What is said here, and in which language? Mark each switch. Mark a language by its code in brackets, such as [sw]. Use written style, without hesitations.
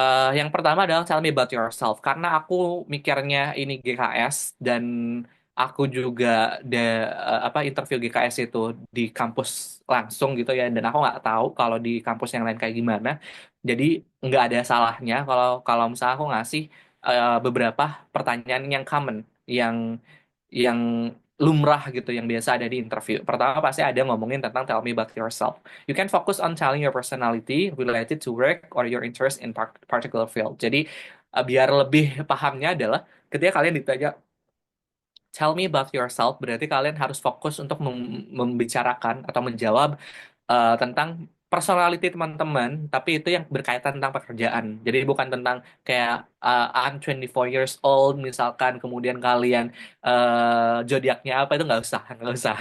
[id] Yang pertama adalah [en] tell me about yourself. [id] Karena aku mikirnya ini GKS dan aku juga apa interview GKS itu di kampus langsung gitu ya. Dan aku nggak tahu kalau di kampus yang lain kayak gimana. Jadi nggak ada salahnya kalau kalau misalnya aku ngasih beberapa pertanyaan yang common, yang yang lumrah gitu, yang biasa ada di interview. Pertama pasti ada ngomongin tentang [en] tell me about yourself. You can focus on telling your personality related to work or your interest in particular field. [id] Jadi biar lebih pahamnya adalah ketika kalian ditanya tell me about yourself, berarti kalian harus fokus untuk membicarakan atau menjawab tentang personality teman-teman, tapi itu yang berkaitan tentang pekerjaan. Jadi bukan tentang kayak [en] I'm 24 years old [id] misalkan, kemudian kalian zodiaknya apa, itu nggak usah, nggak usah.